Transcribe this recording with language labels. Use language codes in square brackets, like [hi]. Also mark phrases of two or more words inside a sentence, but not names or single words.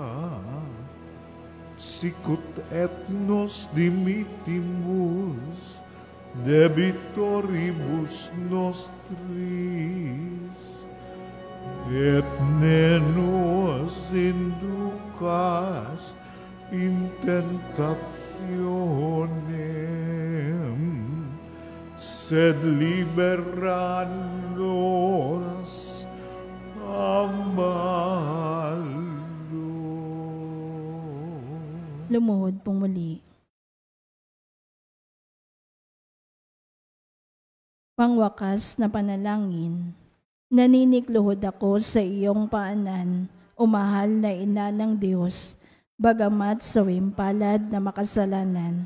[la] sicut et nos dimittimus debitoribus nostris, et ne nos inducas in tentationem, sed libera nos a malo. [tl] Lumuhod pong muli. Pangwakas na panalangin, naninikluhod ako sa iyong paanan, o mahal na ina ng Diyos, bagamat sa wimpalad na makasalanan.